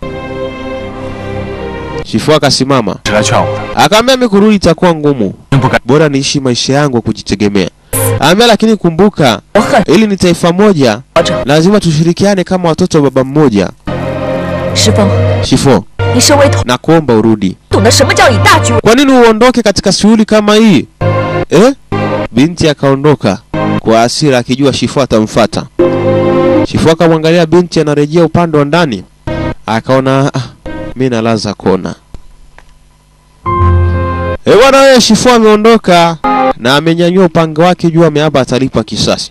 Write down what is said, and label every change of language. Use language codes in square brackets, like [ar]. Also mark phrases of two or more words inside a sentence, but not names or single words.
[sw] Shifo akasimama. Akaambia mimi kurudi itakuwa ngumu. Bora niishi maisha yangu kujitegemea. Ambia lakini kumbuka, ili ni taifa moja, lazima tushirikiane kama watoto wa baba mmoja. Shifo, [zh] 你身为 [sw] na kuomba urudi. [zh] 懂得什么叫以大局为。 [sw] Kwa nini uondoke katika shughuli kama hii? Binti akaondoka kwa hasira akijua Shifu atamfuata. Shifu akamwangalia binti anarejea upande wa ndani. Akaona mimi nalaza kona. Bwana wewe, Shifu ameondoka na amenyanyua upanga wake juu, ameapa atalipa kisasi.